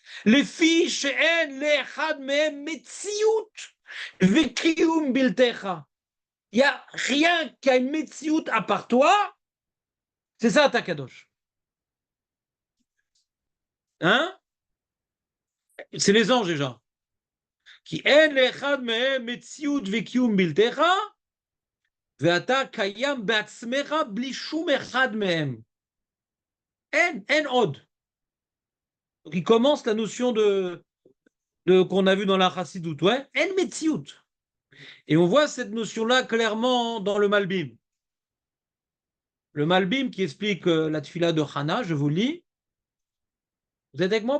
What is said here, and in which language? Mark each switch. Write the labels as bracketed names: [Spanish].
[Hebrew] לפי שאין לאחד מהם מציאות וקיום בלתך. [French] Il n'y a rien qui a une metsiout à part toi, c'est ça ta kadosh. Hein? C'est les anges déjà. [Hebrew] כי אין לאחד מהם מציאות וקיום בלתך, ואתה קיים בעצמך בלי שום אחד מהם. אין עוד. [French] Donc il commence la notion de qu'on a vu dans la Chassidut, ouais, en metsiout. Et on voit cette notion-là clairement dans le Malbim. Le Malbim qui explique la tfila de Chana, je vous le lis. Vous êtes avec moi?